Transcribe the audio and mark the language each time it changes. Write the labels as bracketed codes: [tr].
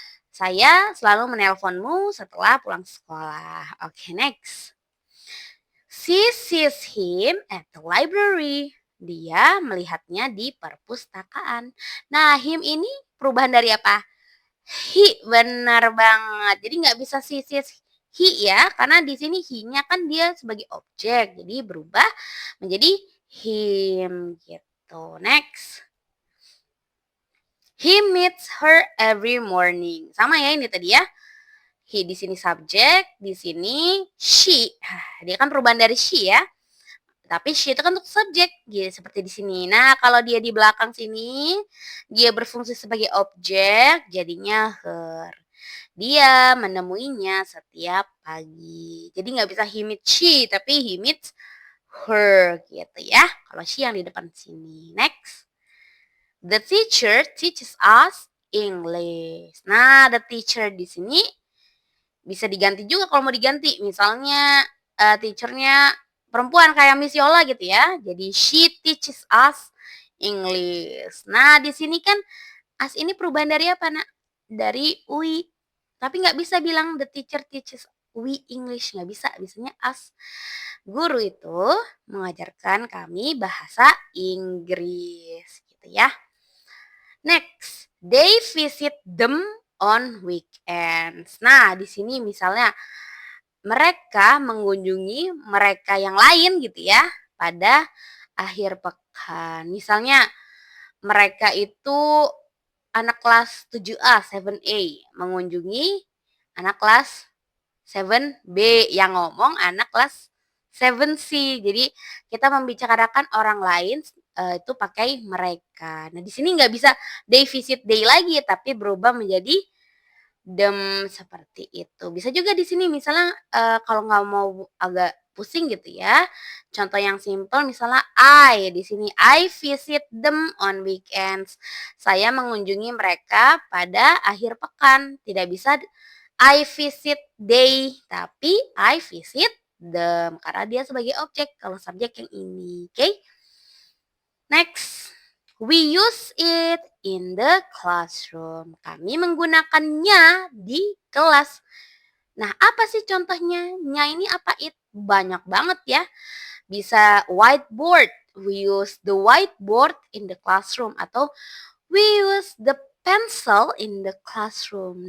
[id] Saya selalu menelponmu setelah pulang sekolah. [en] Oke, next. She sees him at the library. [id] Dia melihatnya di perpustakaan. Nah, him ini perubahan dari apa? He, benar banget. Jadi nggak bisa [en] she sees he [id] ya, karena di sini he-nya kan dia sebagai objek. Jadi berubah menjadi him gitu. [en] Next. He meets her every morning. [id] Sama ya ini tadi ya. He di sini subjek, di sini she. Dia kan perubahan dari she ya. Tapi she itu kan untuk subjek, gitu seperti di sini. Nah, kalau dia di belakang sini, dia berfungsi sebagai objek, jadinya her. Dia menemuinya setiap pagi. Jadi nggak bisa [en] he meets she, [id] tapi [en] he meets her [id] gitu ya. Kalau she yang di depan sini. Next. [en] The teacher teaches us English. [id] Nah, the teacher di sini bisa diganti juga kalau mau diganti. Misalnya teachernya perempuan kayak Miss Yola gitu ya. [en] Jadi she teaches us English. [id] Nah, di sini kan as ini perubahan dari apa, Nak? Dari we. Tapi nggak bisa bilang [en] the teacher teaches we English. [id] Nggak bisa. Biasanya as. Guru itu mengajarkan kami bahasa Inggris. Gitu ya. Next. [en] They visit them on weekends. [id] Nah, di sini misalnya mereka mengunjungi mereka yang lain gitu ya pada akhir pekan. Misalnya mereka itu anak kelas 7A, 7A mengunjungi anak kelas 7B yang ngomong anak kelas 7C. Jadi kita membicarakan orang lain itu pakai mereka. Nah, di sini nggak bisa [en] they visit they [id] lagi tapi berubah menjadi seperti itu. Bisa juga di sini misalnya, kalau nggak mau agak pusing gitu ya, contoh yang simpel misalnya di sini, [en] I visit them on weekends. [id] Saya mengunjungi mereka pada akhir pekan. Tidak bisa [en] I visit they, [id] tapi [en] I visit them, [id] karena dia sebagai objek, kalau subjek yang ini, oke? [en] Next, we use it in the classroom. [id] Kami menggunakannya di kelas. Nah, apa sih contohnya? Nya ini apa it? Banyak banget ya. [en] Bisa whiteboard. We use the whiteboard in the classroom atau we use the pencil in the classroom.